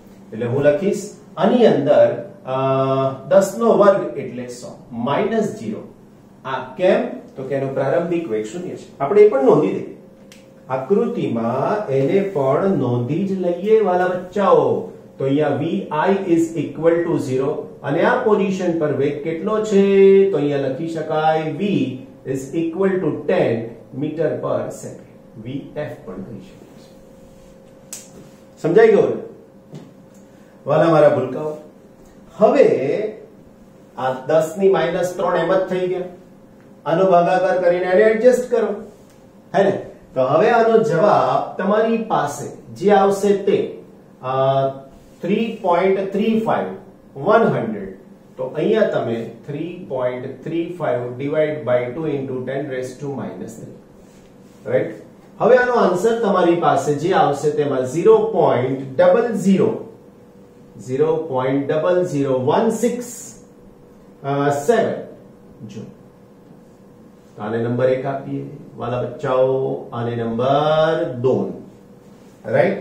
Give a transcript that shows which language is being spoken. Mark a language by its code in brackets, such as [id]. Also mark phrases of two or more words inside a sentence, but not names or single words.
[gu] એટલે હું લખીશ આની અંદર 10 નો વર્ગ એટલે 100 -0. આ કેમ? તો કે એનો પ્રારંભિક વેગ 0 છે. આપણે એ પણ નોંધી દઈએ આકૃતિમાં, એને પણ નોંધી જ લઈએ વાલા બચ્ચાઓ. તો અહીંયા [en] vi is equal to 0 [gu] અને આ પોઝિશન પર વેગ કેટલો છે? તો અહીંયા લખી શકાય [en] v is equal to [gu] 10 [en] meter per second. [gu] vf પણ કહી શકાય છે. સમજાઈ ગયું ને વાલા મારા ભૂલકાઓ? હવે આ 10 ની -3 એમ જ થઈ ગયા. આનો ભાગાકાર કરીને એને એડજસ્ટ કરો, હે ને? તો હવે આનો જવાબ તમારી પાસે જે આવશે તે 3.35 100. તો અહીંયા તમે 3.35 [en] divide by [gu] 2 [en] into 10 raised to -3, [gu] રાઈટ? હવે આનો આન્સર તમારી પાસે જે આવશે તેમાં 0.00167 જો. આને નંબર 1 આપીએ વાલા બચ્ચાઓ, આને નંબર 2, રાઈટ?